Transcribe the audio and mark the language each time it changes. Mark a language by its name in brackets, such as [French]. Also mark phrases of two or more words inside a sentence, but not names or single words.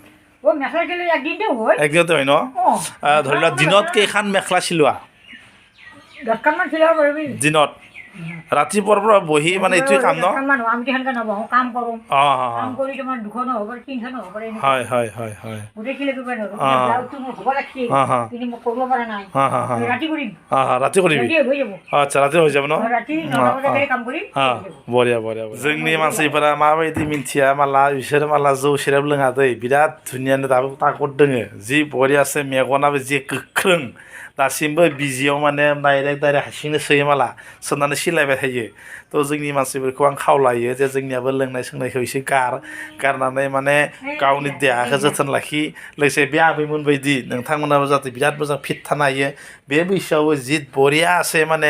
[Assamese] একদিনতে হয় ন ধৰি লোৱা দিনত কেইখন মেখেলা চিলোৱা দিনত ৰাতিপুৱাৰ পৰা বহি মানে এইটোৱে কাম ন হয় হয় হয় হয় ৰাতি কৰিবি আচ্ছা ৰাতি হৈ যাব ন বঢ়িয়া বঢ়িয়া [Bodo] जोंनि मानसिफोरा माबायदि मिन्थिया माला बिसोर माला जौ सेरेब लोङा दै बिराद धुनियानो दाबो ताकत दोङो जि बरियासो मेगनाबो जि गोख्रों दासिमबो बिजियाव माने डाइरेक्ट हारसिंनो सोयो माला सोनानै सिलायबाय थायो थ' जोंनि मानसिफोरखौ आं खावलायो जे जोंनियाबो लोंनाय सोंनायखौ एसे गारनानै माने गावनि देहाखौ जोथोन लाखि लोगोसे बे आबैमोन बायदि नोंथांमोनाबो जाहाथे बिराद मोजां फिट थानो हायो बे बैसोआवबो जि बरियासे माने